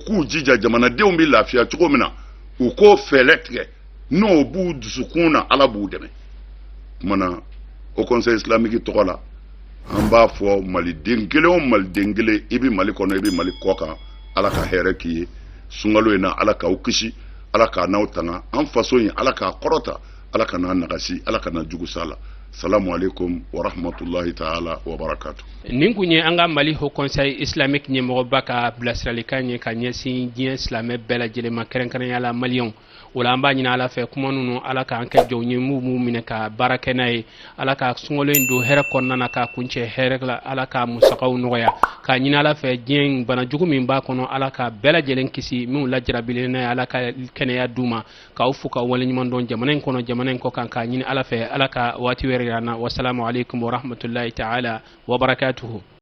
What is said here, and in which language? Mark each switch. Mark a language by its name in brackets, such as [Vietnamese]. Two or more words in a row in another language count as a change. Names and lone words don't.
[Bambara] k'u jija jamanadenw bɛ lafiya cogo min na u k'o fɛɛrɛ tigɛ n'o b'u dusukun na ala b'u dɛmɛ kumana o [French] conseil islamique [Bambara] tɔgɔ la an b'a fɔ maliden kelen o maliden kelen i bɛ mali kɔnɔ i bɛ mali kɔ kan ala ka hɛrɛ k'i ye sunkalo in na ala k'aw kisi ala k'a n'aw tanga an faso in ala k'a kɔrɔta ala ka n'a nagasi ala ka na jugu sa la [Arabic] سلام عليكم ورحمة الله تعالى وبركاته [Bambara] nin kun ye an ka mali [French] haut conseil islamique [Bambara] ɲɛmɔgɔba ka bilasiralikan ye ka ɲɛsin diɲɛ silamɛ bɛɛ lajɛlen ma kɛrɛnkɛrɛnya la maliyɛnw o la an b'a ɲini ala fɛ kuma ninnu ala k'an kɛ jɔnw ye m'u minɛ ka baara kɛ n'a ye ala ka sunkalo in don hɛrɛ kɔnɔna na k'a kuncɛ hɛrɛ la ala ka musakaw nɔgɔya k'a ɲini ala fɛ diɲɛ bana jugu min b'a kɔnɔ ala ka bɛɛ lajɛlen kisi minnu lajarabilen n'a ye ala ka kɛnɛya d'u ma k'aw fo ka waleɲuman dɔn jamana in kɔnɔ jamana in kɔ kan k'a ɲini ala fɛ ala ka waati wɛrɛ yir'an na [Arabic] والسلام عليكم ورحمة الله تعالى وبركاته